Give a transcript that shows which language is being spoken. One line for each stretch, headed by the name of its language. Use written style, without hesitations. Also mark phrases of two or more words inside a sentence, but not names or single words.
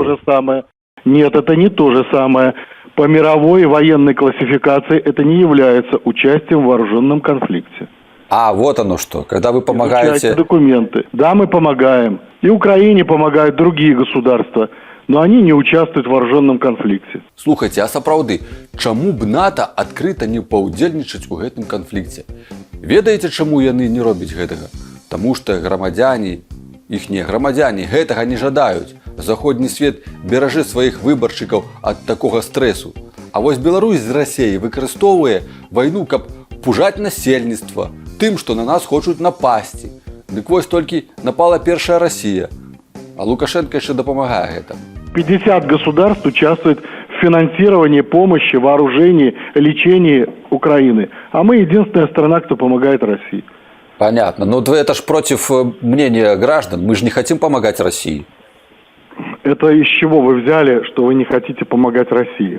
Russian: Это не то же самое. Нет, это не то же самое. По мировой военной классификации это не является участием в вооруженном конфликте. А, вот оно что, когда вы помогаете... Изучайте документы. Да, мы помогаем. И Украине помогают другие государства, но они не участвуют в вооруженном конфликте.
Belarusian: Слухайте, а сапраўды, чаму б НАТО адкрыта не паўдзельнічаць у гэтым канфлікце? Ведаеце, чаму яны не робяць гэтага? Таму што грамадзяне, іхнія грамадзяне гэтага не жадаюць. Заходні свет беражы сваіх выбаршчыкаў ад такога стрэсу. А вось Беларусь з Расіяй выкарыстоўвае вайну, каб пужаць насельніцтва тым, што на нас хочуць напасці. Дык вось толькі напала першая Расія, а Лукашенко яшчэ дапамагае гэтаму.
Russian: 50 государств участвует в финансировании, помощи, вооружении, лечении Украины. А мы единственная страна, кто помогает России. Понятно. Но это ж против мнения граждан. Мы же не хотим помогать России. Это из чего вы взяли, что вы не хотите помогать России?